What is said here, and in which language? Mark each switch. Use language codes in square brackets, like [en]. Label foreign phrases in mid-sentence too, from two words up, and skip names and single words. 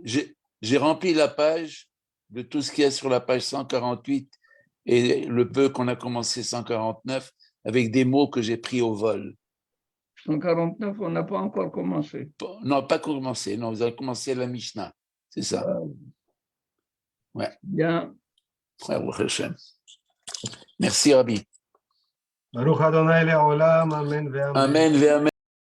[fr] j'ai rempli la page de tout ce qu'il y a sur la page 148 et le peu qu'on a commencé 149 avec des mots que j'ai pris au vol. 149, on n'a pas encore commencé. Non, pas commencé. Non, vous avez commencé la Mishnah. C'est ça. Ouais. Bien. [he] ברוך השם. [fr] Merci, Rabbi. [he] ברוך אדוני לעולם, אמן ואמן. אמן ואמן.